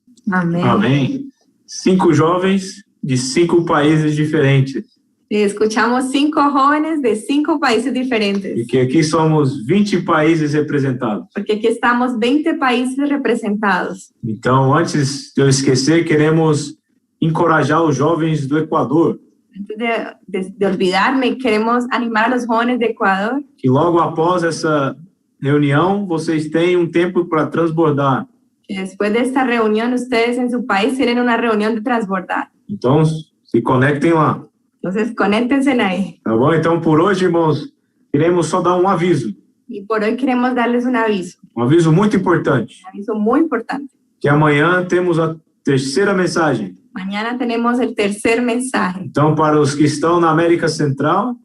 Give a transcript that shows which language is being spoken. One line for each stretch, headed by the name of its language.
Spanish: Amén.
Portuguese: Amém. 5 jovens de 5 países diferentes.
Spanish: Escuchamos 5 jóvenes de 5 países diferentes.
Portuguese: E que aqui somos 20 países representados.
Spanish: Porque aquí estamos 20 países representados.
Portuguese: Então, antes de eu esquecer, queremos encorajar os jovens do Equador.
Spanish: Antes de olvidarme, queremos animar a los jóvenes de Ecuador.
Portuguese: Que logo após essa reunião, vocês têm um tempo para transbordar.
Spanish: Que después de esta reunión, ustedes en su país tienen una reunión de transbordar.
Portuguese: Então, se conectem lá.
Spanish: Entonces, conéctense ahí.
Portuguese: Tá bom? Então, por hoje, irmãos, queremos só dar um aviso.
Spanish: Y por hoy queremos darles un aviso.
Portuguese: Um aviso muito importante.
Spanish: Un aviso muy importante.
Portuguese: Que amanhã temos a terceira mensagem.
Spanish: Mañana tenemos el tercer mensaje.
Portuguese: Então, para os que estão na América Central,